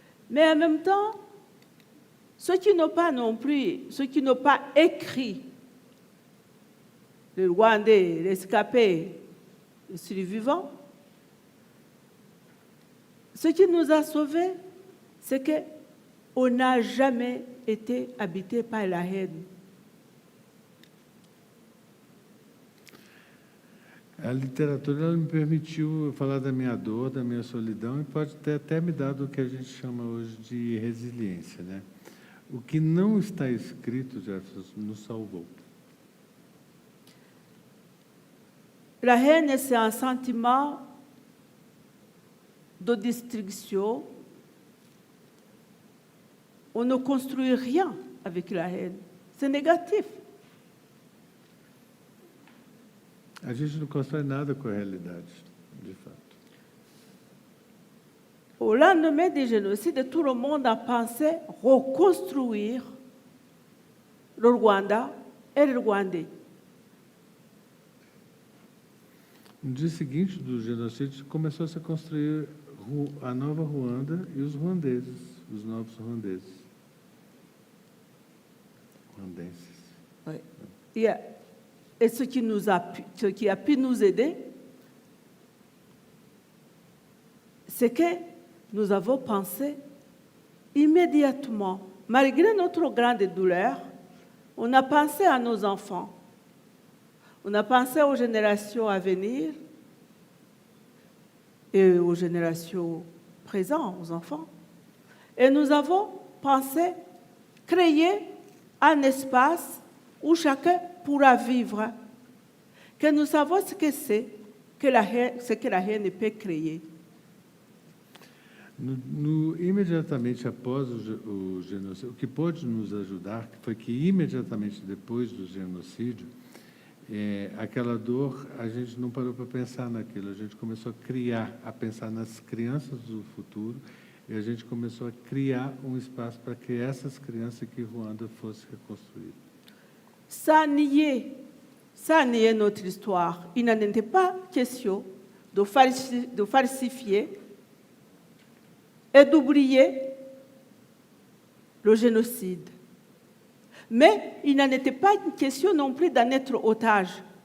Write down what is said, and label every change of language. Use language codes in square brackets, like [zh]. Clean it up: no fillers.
[fr] Mais en même temps, ceux qui n'ont pas non plus, ceux qui n'ont pas écrit, les Rwandais, les rescapés, les survivants, ce qui nous a sauvés, c'est qu'on n'a jamais été habité par la haine. [pt] A literatura ela me permitiu falar da minha dor, da minha solidão, e pode ter até me dado o que a gente chama hoje de resiliência, né? O que não está escrito, Jefferson, nos salvou. [fr] La haine, c'est un sentiment de destruction. On ne construit rien avec la haine. C'est négatif. [pt] A gente não constrói nada com a realidade, de fato. [fr] Au lendemain du génocide, tout le monde a pensé reconstruire le Rwanda et les Rwandais. [pt] No dia seguinte do genocídio, começou a se construir a nova Ruanda e os ruandeses, os novos ruandeses. Ruandenses. [fr] Oui. Et ce qui a pu nous aider, c'est que nous avons pensé immédiatement, malgré notre grande douleur, on a pensé à nos enfants. On a pensé aux générations à venir et aux générations présentes, aux enfants. Et nous avons pensé créer un espace où chacun pourra vivre, que nous savons ce que c'est que la haine peut créer. [pt] Imediatamente após o genocídio, o que pôde nos ajudar foi que imediatamente depois do genocídio, aquela dor, a gente não parou para pensar naquilo, a gente começou a criar, a pensar nas crianças do futuro, e a gente começou a criar um espaço para que essas crianças aqui em Ruanda fossem reconstruídas. [fr] Sans nier notre histoire, il n'en était pas question de falsifier et d'oublier le génocide. Mais il n'en était pas une question non plus d'en être otage.